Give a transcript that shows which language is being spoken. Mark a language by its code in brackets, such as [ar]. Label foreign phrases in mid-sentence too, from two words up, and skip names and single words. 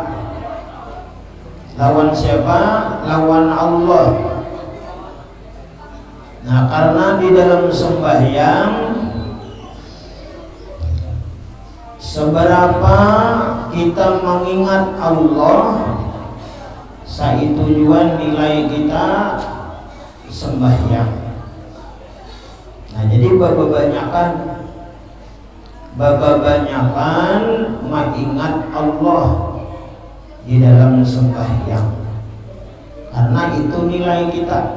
[bjn] Lawan siapa? Lawan Allah. Nah, karena di dalam sembahyang seberapa kita mengingat Allah, saitu juga nilai kita sembahyang. Nah, jadi bapak-banyakan mengingat Allah di dalam sembahyang, karena itu nilai kita.